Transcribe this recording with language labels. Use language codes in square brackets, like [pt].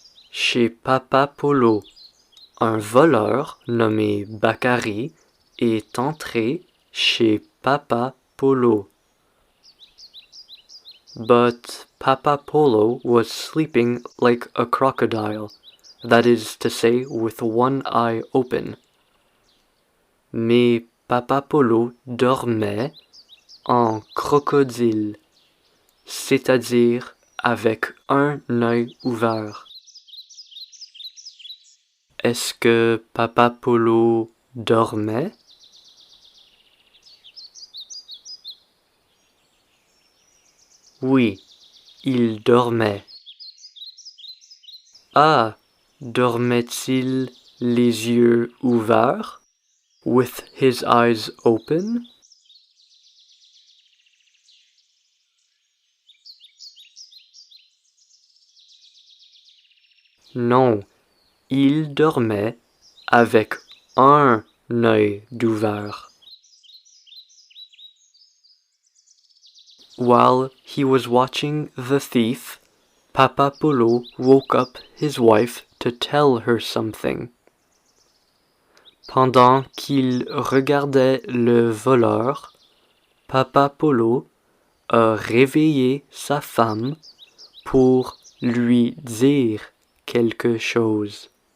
[fr] Chez Papa Polo. Un voleur nommé Bakary est entré chez Papa Polo. [en] But Papa Polo was sleeping like a crocodile, that is to say, with one eye open. [fr] Mais Papa Polo dormait en crocodile, c'est-à-dire avec un œil ouvert. Est-ce que Papa Polo dormait? Oui, il dormait. Ah, dormait-il les yeux ouverts? [en] With his eyes open? [fr] Non, il dormait avec un œil ouvert. [en] While he was watching the thief, Papa Polo woke up his wife to tell her something. [fr] Pendant qu'il regardait le voleur, Papa Polo a réveillé sa femme pour lui dire quelque chose.